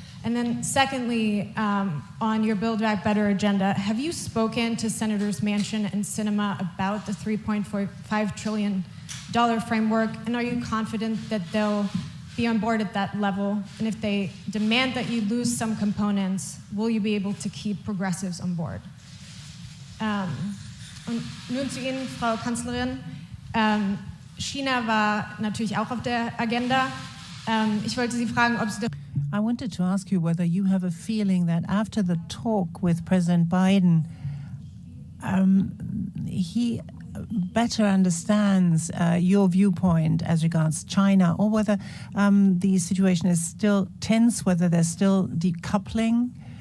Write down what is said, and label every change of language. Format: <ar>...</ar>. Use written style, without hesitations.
<en>And then secondly, on your Build Back Better agenda, have you spoken to Senators Manchin and Sinema about the $3.5 trillion framework? And are you confident that they'll be on board at that level? And if they demand that you lose some components, will you be able to keep progressives on board?</en> <de>Und nun zu Ihnen, Frau Kanzlerin. China war natürlich auch auf der Agenda. Ich wollte Sie fragen, ob Sie...</de> <en>I wanted to ask you whether you have a feeling that after the talk with President Biden, he better understands your viewpoint as regards China, or whether the situation is still tense, whether there's still decoupling.</en>